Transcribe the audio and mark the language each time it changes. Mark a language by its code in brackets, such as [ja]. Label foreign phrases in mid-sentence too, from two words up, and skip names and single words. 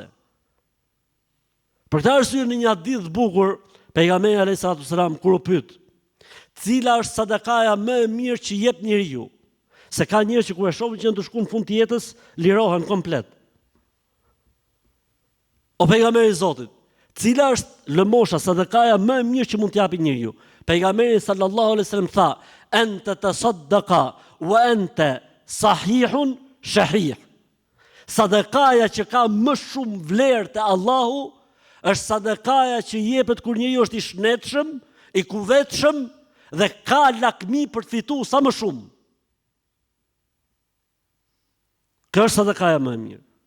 [sq] Për këtë arsye në një hadith të bukur, pejgamberi [ar] عليه السلام [sq] kur u pyet, cila është sadakaja më e mirë që jep njeriu? Se ka njerëz që kur e shohin që janë të shkuar në fund të jetës, lirohen komplet. O pejgamberi i Zotit, cila është lëmosha, sadakaja më e mirë që mund t'japi njeriu? [ar] Pejgamberi صلى الله عليه وسلم tha, أن تصدق وأنت صحيح شحيح. [sq] Sadakaja që ka më shumë vlerë te Allahu është sadakaja që jepet kur njeriu është i shnetshëm, i kuvetshëm dhe ka lakmi për të fituar sa më shumë. Kjo është sadakaja më e mirë.